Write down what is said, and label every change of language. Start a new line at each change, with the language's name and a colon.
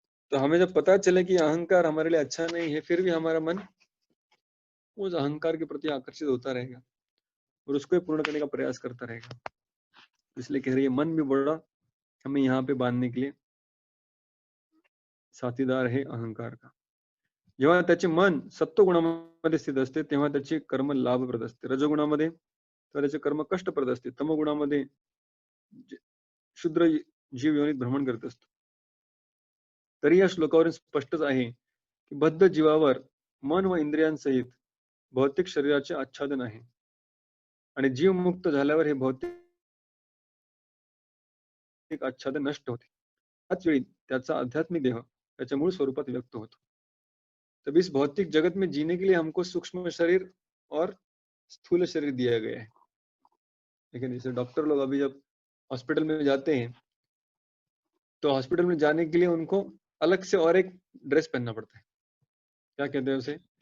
Hindi: तो हमें जब पता चले कि अहंकार हमारे लिए अच्छा नहीं है, फिर भी हमारा मन उस अहंकार के प्रति आकर्षित होता रहेगा और उसको ही पूर्ण करने का प्रयास करता रहेगा। इसलिए कह रही है, मन भी बड़ा हमें यहाँ पे बांधने के लिए
Marathi: साथीदार आहे
Hindi: अहंकार का।
Marathi: जेव्हा त्याचे मन सत्वगुणामध्ये स्थित असते तेव्हा त्याचे कर्म लाभप्रद असते, रजोगुणामध्ये तर त्याचे कर्म कष्टप्रद असते, तमोगुणामध्ये शूद्र जीव योनीत भ्रमण करत असतो। तरी या श्लोकावरून स्पष्टच आहे की बद्ध जीवावर मन व इंद्रियांसहित भौतिक शरीराचे आच्छादन आहे आणि जीव मुक्त झाल्यावर हे भौतिक आच्छादन नष्ट होते। त्याच वेळी त्याचा आध्यात्मिक देह त्याच्या मूळ स्वरूपात व्यक्त होतो।
Hindi: तब इस भौतिक जगत में जीने के लिए हमको सूक्ष्म शरीर और स्थूल शरीर दिया गया है। लेकिन जैसे डॉक्टर लोग अभी जब हॉस्पिटल में जाते हैं तो हॉस्पिटल में जाने के लिए उनको अलग से और एक ड्रेस पहनना पड़ता है। क्या कहते हैं उसे?